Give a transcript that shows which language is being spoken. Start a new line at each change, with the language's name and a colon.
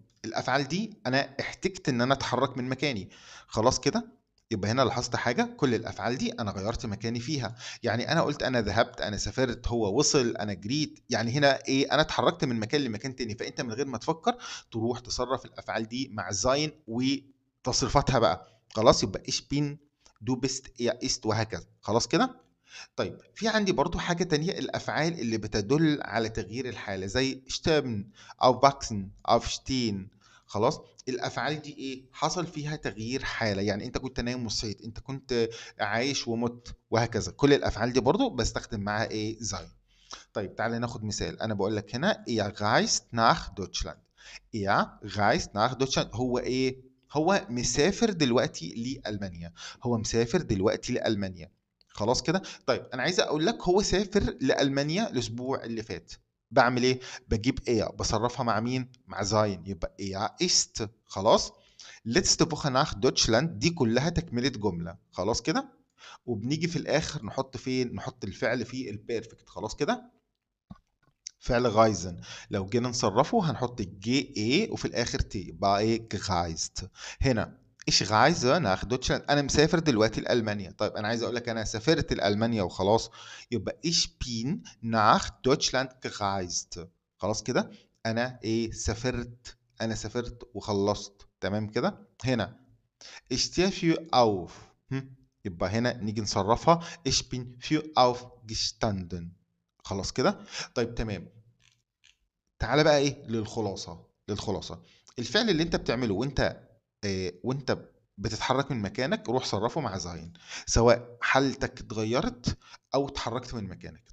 Arabic: الأفعال دي أنا احتجت إن أنا أتحرك من مكاني. خلاص كده؟ يبقى هنا لاحظت حاجة، كل الأفعال دي أنا غيّرت مكاني فيها. يعني أنا قُلت أنا ذهبت، أنا سافرت، هو وصل، أنا جريت. يعني هنا إيه، أنا اتحركت من مكان لمكان تاني. فأنت من غير ما تفكر تروح تصرّف الأفعال دي مع sein وتصريفاتها بقى. خلاص، يبقى
German: ich bin، du bist، er ist
Arabic: وهكذا. خلاص كده؟ طيب في عندي برضه حاجة تانية، الأفعال اللي بتدل على تغيير الحالة زي sterben، aufwachsen، aufstehen. خلاص؟ الأفعال دي إيه؟ حصل فيها تغيير حالة، يعني أنت كنت نايم وصحيت، أنت كنت عايش ومت وهكذا. كل الأفعال دي برضه باستخدم معاها إيه؟ sein. طيب تعالَ ناخد مثال. أنا باقول لك هنا
German: er reist nach Deutschland. er reist nach Deutschland.
Arabic: هو إيه؟ هو مسافر دلوقتي لألمانيا، هو مسافر دلوقتي لألمانيا. خلاص كده؟ طيب أنا عايز أقول لك هو سافر لألمانيا الأسبوع اللي فات. باعمل إيه؟ باجيب إيه باصرفها مع مين؟ مع زاين، يبقى إيه ist. خلاص؟
German: letzte Woche nach Deutschland
Arabic: دي كلها تكملة جملة. خلاص كده؟ وبنيجي في الآخر نحط فين؟ نحط الفعل في البيرفكت. خلاص كده؟ فعل غايزن لو جينا نصرفه هنحط الجي اي وفي الاخر تي يبقى ايه gereist. هنا
German: ich reise nach Deutschland،
Arabic: انا مسافر دلوقتي لالمانيا. طيب انا عايز اقول لك انا سافرت لالمانيا وخلاص، يبقى
German: ich bin nach Deutschland gereist.
Arabic: خلاص كده؟ انا ايه سافرت، انا سافرت وخلصت. تمام كده؟ هنا
German: ich stehe für auf.
Arabic: يبقى هنا نيجي نصرفها
German: ich bin für aufgestanden.
Arabic: خلاص كده؟ طيب تمام. تعالى بقى ايه للخلاصه. الفعل اللي انت بتعمله وانت بتتحرك من مكانك روح صرفه مع زين، سواء حالتك اتغيرت او اتحركت من مكانك.